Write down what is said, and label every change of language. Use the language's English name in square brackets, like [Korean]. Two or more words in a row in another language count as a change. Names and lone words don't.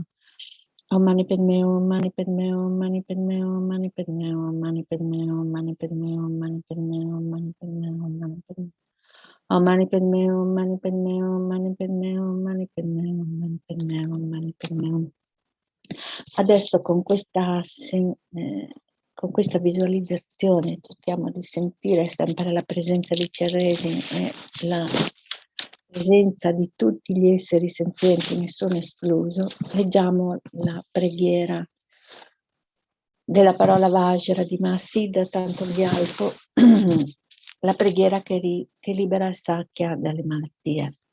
[Sanskrit] Om Mani Padme, Om Mani Padme, Om Mani Padme, Om Mani Padme, Om Mani Padme, Om Mani Padme, Om Mani Padme, Om Mani Padme, Om Mani Padme. Om Mani Padme, Om Mani Padme, Om Mani Padme, Om Mani Padme, Om Mani Padme, Om Mani Padme. [Italian] Adesso con questa visualizzazione cerchiamo di sentire sempre la presenza di Chenrezig e la presenza di tutti gli esseri senzienti, nessuno escluso. Leggiamo la preghiera della parola Vajra di Mahasiddha Thangtong Gyalpo, la preghiera che libera il Sakya dalle malattie.